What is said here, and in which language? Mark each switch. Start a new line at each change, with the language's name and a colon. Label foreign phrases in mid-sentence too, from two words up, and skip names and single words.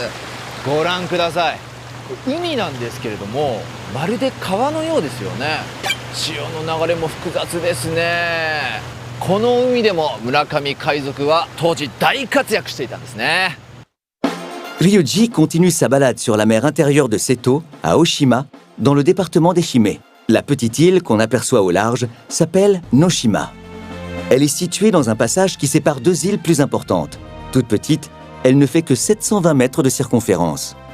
Japanese: ご覧ください。海なんですけれども、まるで川のようですよね。潮の流れも複雑ですね。この海でも村上海賊は当時大活躍していたんですね。
French: Ryuji continue sa balade sur la mer intérieure de Seto, à Oshima, dans le département d'Ehime. La petite île qu'on aperçoit au large s'appelle Noshima. Elle est située dans un passage qui sépare deux îles plus importantes. Toute petite, elle ne fait que 720 mètres de circonférence.